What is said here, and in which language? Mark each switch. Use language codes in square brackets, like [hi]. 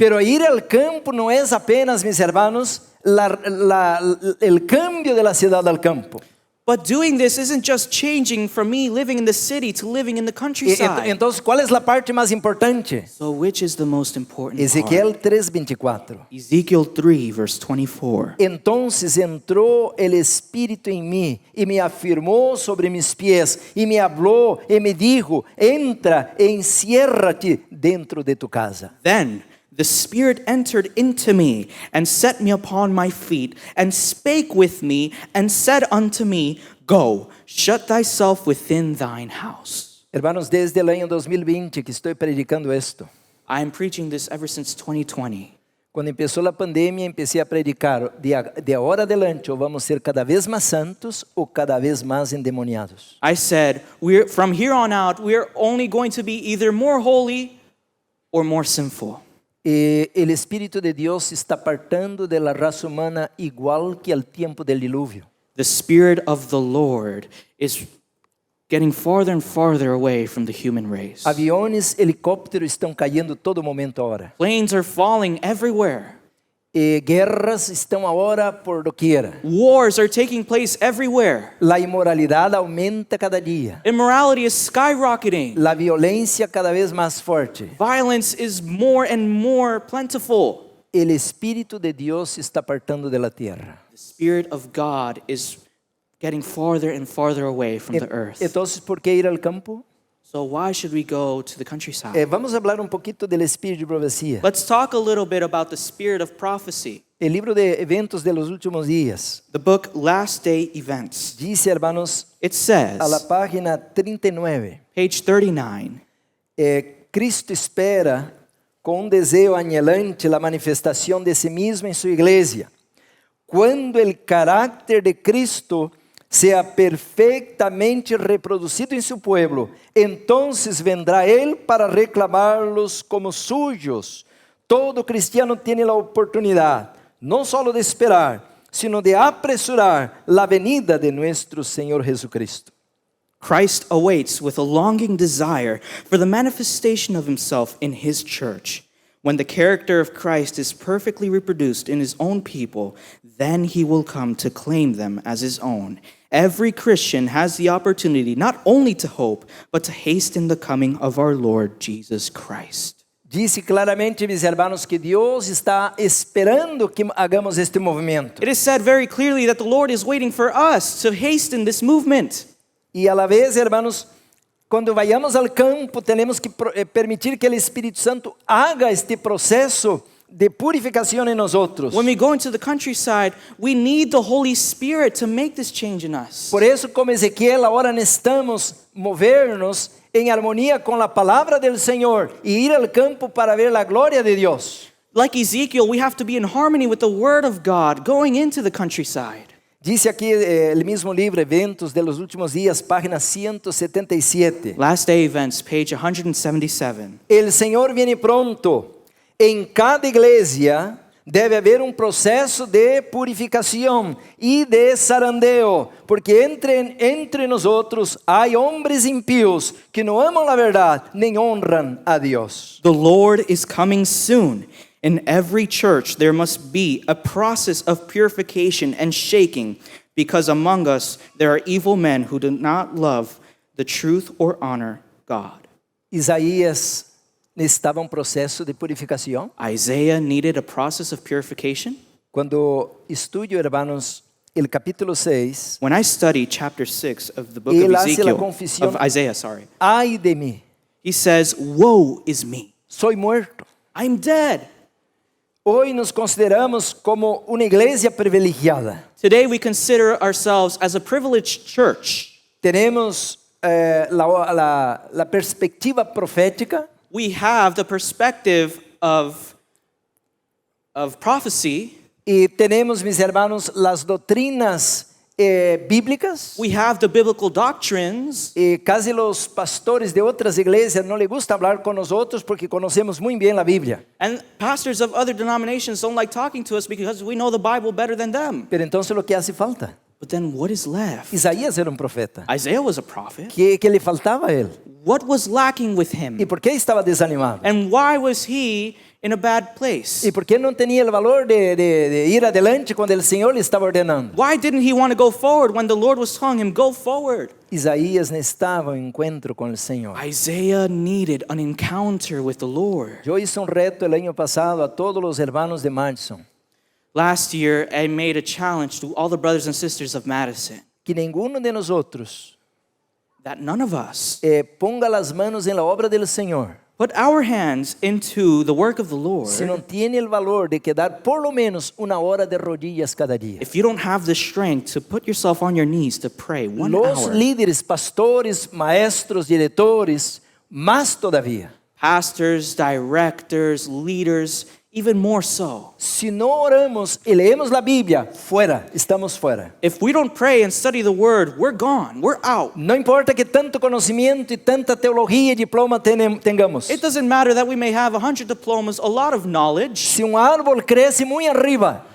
[es] Pero ir al campo no es apenas, mis hermanos, el cambio de la ciudad al campo. [en] But doing this isn't just changing from me living in the city to living in the countryside. [es] Entonces, ¿cuál es la parte más importante? [en] So which is the most important [es] Ezequiel 3:24. [en] part? Ezekiel 3, verse 24. [es] Entonces entró el Espíritu en mí y me afirmó sobre mis pies y me habló y me dijo, entra e enciérrate dentro de tu casa. [en] Then the Spirit entered into me and set me upon my feet and spake with me and said unto me, Go, shut thyself within thine house. [es] Hermanos, desde el año 2020 que estoy predicando esto. [en] I am preaching this ever since 2020. [es] Cuando empezó la pandemia, empecé a predicar, de ahora adelante, o vamos ser cada vez más santos o cada vez más endemoniados. [en] I said, from here on out, we're only going to be either more holy or more sinful. [es] El Espíritu de Dios se está apartando de la raza humana igual que al tiempo del diluvio. [en] The Spirit of the Lord is getting farther and farther away from the human race. [pt] Aviones, helicópteros estão caindo todo momento agora. [en] Planes are falling everywhere. [pt] Guerras estão agora [es] por doquiera. [en] Wars are taking place everywhere. [pt] La inmoralidade aumenta cada dia. [en] Immorality is skyrocketing. [pt] La violência cada vez mais forte. [en] Violence is more and more plentiful. [es] El Espíritu de Dios se está apartando de la tierra. [en] The Spirit of God is getting farther and farther away from the earth. [es] Entonces, ¿por qué ir al campo? [en] So why should we go to the countryside? [es] Vamos hablar un poquito del espíritu de profecía. [en] Let's talk a little bit about the spirit of prophecy. [es] El libro de eventos de los últimos días [en] The book Last Day Events. [es] dice, hermanos, [en] It [es] a la [en] says, [es] página 39, [en] page 39, [es] Cristo espera con un deseo anhelante la manifestación de sí mismo en su iglesia. Cuando el carácter de Cristo sea perfectamente reproducido en su pueblo, entonces vendrá Él para reclamarlos como suyos. Todo cristiano tiene la oportunidad, no solo de esperar, sino de apresurar la venida de nuestro Señor Jesucristo. [en] Christ awaits with a longing desire for the manifestation of himself in his church. When the character of Christ is perfectly reproduced in his own people, then he will come to claim them as his own. Every Christian has the opportunity not only to hope, but to hasten the coming of our Lord Jesus Christ. [es] Dice claramente, mis hermanos, que Dios está esperando que hagamos este movimiento. [en] It is said very clearly that the Lord is waiting for us to hasten this movement. [es] Y a la vez, hermanos, cuando vayamos al campo, tenemos que permitir que el Espíritu Santo haga este proceso de purificación en nosotros. [en] When we go into the countryside, we need the Holy Spirit to make this change in us. [es] Por eso, como Ezequiel, ahora necesitamos movernos en armonía con la palabra del Señor y ir al campo para ver la gloria de Dios. [en] Like Ezekiel, we have to be in harmony with the Word of God going into the countryside. [es] Dice aquí el mismo libro, Eventos de los Últimos Días, página 177. [en] Last Day Events, page 177. [es] El Señor viene pronto. En cada iglesia debe haber un proceso de purificación y de zarandeo, porque entre nosotros hay hombres impíos que no aman la verdad ni honran a Dios. [en] The Lord is coming soon. In every church, there must be a process of purification and shaking, because among us there are evil men who do not love the truth or honor God. [pt] Isaías necesitava um processo de purificação. [en] Isaiah needed a process of purification. [pt] Quando estudo, [es] hermanos, el capítulo 6, [en] When I study chapter 6 of the book [es] Él [en] of [es] hace la [en] Ezekiel, [es] confesión. [en] of Isaiah, sorry, [pt] ai de mim, [en] he says, "Woe is me! [es] soy muerto. [en] I'm dead." [es] Hoy nos consideramos como [pt] uma igreja privilegiada. [en] Today we consider ourselves as a privileged church. [es] Tenemos la perspectiva profética. [en] We have the perspective of prophecy. [pt] E temos, [es] mis hermanos, las [pt] doutrinas bíblicas. [en] We have the biblical doctrines. [es] E casi los pastores de [pt] outras igrejas não [es] les gusta hablar con nosotros porque conocemos muy bien la Biblia. [en] And pastors of other denominations don't like talking to us because we know the Bible better than them. [es] Pero entonces lo que hace falta? [en] But then what is left? [pt] Isaías era um profeta. [en] Isaiah was a prophet. [pt] Que lhe faltava a ele? [en] What was lacking with him? [pt] E por que estava desanimado? [en] And why was he in a bad place? [pt] E por que não tinha o valor de ir adelante quando o Senhor lhe estava ordenando? [en] Why didn't he want to go forward when the Lord was telling him, go forward? [pt] Isaías necessitava encontro com o Senhor. [en] Isaiah needed an encounter with the Lord. [es] Eu hice reto el año pasado a todos os hermanos de Madison. [en] Last year, I made a challenge to all the brothers and sisters of Madison [es] Que nenhum de nosotros [en] that none of us [es] ponga las manos en la obra del Senhor [en] put our hands into the work of the Lord [pt] se não [es] tiene el valor de quedar por lo menos una hora de rodillas cada día. [en] if you don't have the strength to put yourself on your knees to pray 1 [es] Los [en] hour. [es] líderes, pastores, maestros, diretores, más todavía. [en] Pastors, directors, leaders, even more so. [es] Si no oramos y leemos la Biblia, fuera, estamos fuera. [en] If we don't pray and study the word, we're gone, we're out. [es] No importa que tanto conocimiento y tanta teología y diploma tengamos. [en] It doesn't matter that we may have 100 diplomas, a lot of knowledge. [es] Si un árbol crece muy arriba,